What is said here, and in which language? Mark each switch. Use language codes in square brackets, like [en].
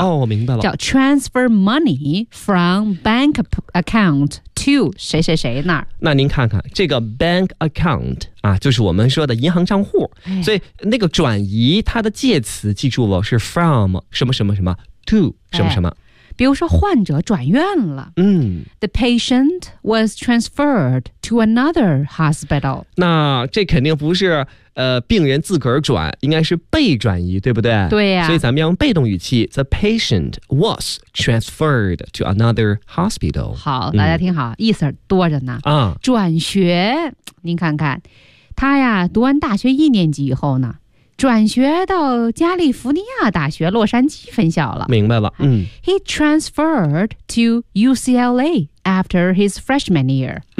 [zh] 哦，我明白了， [en] 叫 transfer money from bank account to [zh] 谁谁谁那儿。那您看看这个 bank account 啊，就是我们说的银行账户。所以那个转移它的介词，记住了，是 from 什么什么什么。 To 什么什么，比如说患者转院了， [en] The patient was transferred to another hospital。 [zh] 那这肯定不是病人自个儿转，应该是被转移，对不对？对呀。所以咱们要用被动语气 [en] The patient was transferred to another hospital。 [zh] 好，大家听好，意思多着呢。转学，您看看他呀，读完大学一年级以后呢，转学到加利福尼亚大学洛杉矶分校了。明白了。 [en] He transferred to UCLA after his freshman year。